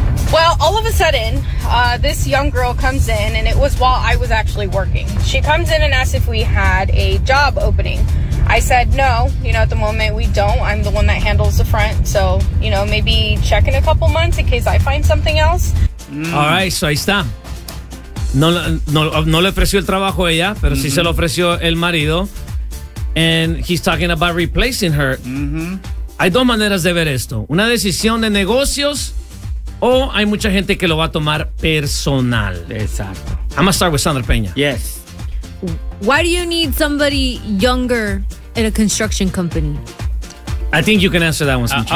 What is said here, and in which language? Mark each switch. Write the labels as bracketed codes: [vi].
[en] Well, all of a sudden, this young girl comes in, and it was while I was actually working. She comes in and asks if we had a job opening. I said, no, you know, at the moment we don't. I'm the one that handles the front. So, you know, maybe check in a couple months in case I find something else. Mm. All right, so [es] ahí está. No le ofreció el trabajo ella, pero mm-hmm. sí se lo ofreció el marido. [en] And he's talking about replacing her. Mm-hmm. [es] Hay dos maneras de ver esto. Una decisión de negocios. O hay mucha gente que lo va a tomar personal. Exacto. [en] I'm going to start with Sandra Peña. Yes. Why do you need somebody younger in a construction company? I think you can answer that one, Sancho.